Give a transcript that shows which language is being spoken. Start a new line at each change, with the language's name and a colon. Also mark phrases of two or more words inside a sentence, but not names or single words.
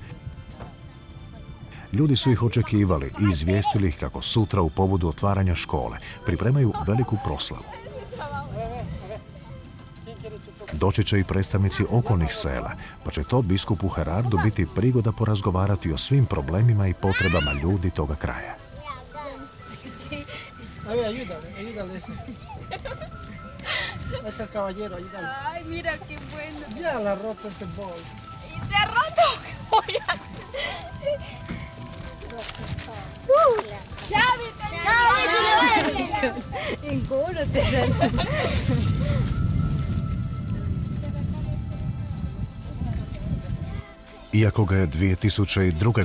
Croatian: Ljudi su ih očekivali i izvijestili ih kako sutra u povodu otvaranja škole pripremaju veliku proslavu. Doći će i predstavnici okolnih sela, pa će to biskupu Herardu biti prigoda porazgovarati o svim problemima i potrebama ljudi toga kraja.
Spanish: Ay, mira qué bueno. Ya la roto ese bol. ¿Y se ha roto?
Croatian: Iako ga je 2002.